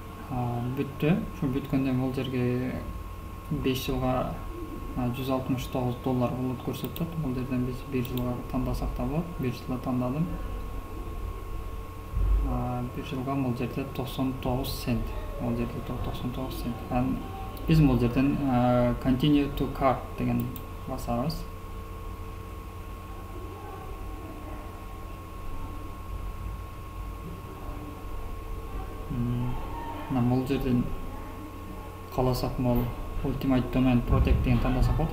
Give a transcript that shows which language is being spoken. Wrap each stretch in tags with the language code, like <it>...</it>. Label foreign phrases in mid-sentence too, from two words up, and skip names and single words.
<ky>Ошо бүткөндөн бул жерге 5 жылга $169 болот көрсөтөт. Бул жерден биз 1 жылга тандасак да болот. 1 жылга тандадым. 1 жылга бул жерде 99 цент. Бул жерде 99 цент. Биз бул жерден</ky> <en>continue to cart</en> <ky>деген басабыз. Бул жерден каласак бул Ultimate Domain Protect деген тандасак болот.</ky>